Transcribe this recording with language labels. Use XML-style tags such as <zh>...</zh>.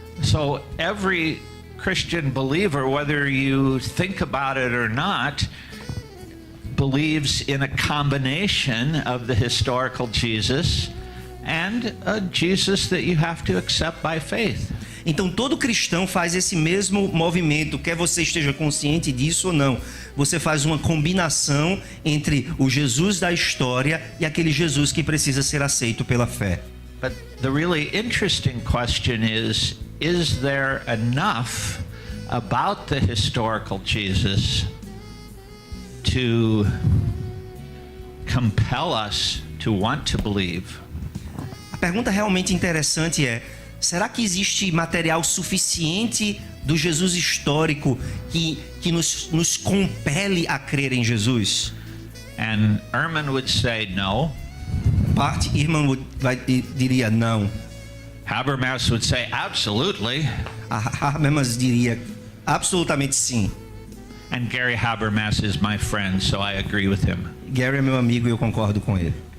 <en>So every Christian believer, whether you think about it or not, believes in a combination of the historical Jesus and a Jesus that you have to accept by faith.</en> <pt>Então todo cristão faz esse mesmo movimento, quer você esteja consciente disso ou não. Você faz uma combinação entre o Jesus da história e aquele Jesus que precisa ser aceito pela fé.</pt> <en>But the really interesting question is there enough about the historical Jesus to compel us to want to believe?</en> <pt>A pergunta realmente interessante é: será que existe material suficiente do Jesus histórico que nos compele a crer em Jesus?</pt> <en>And Ehrman would say no.</en> <pt>Bart Ehrman diria não.</pt> <en>Habermas would say absolutely.</en> <pt>Habermas diria absolutamente sim.</pt> <en>And Gary Habermas is my friend, so I agree with him.</en> <pt>Gary é meu amigo e eu concordo com ele.</pt>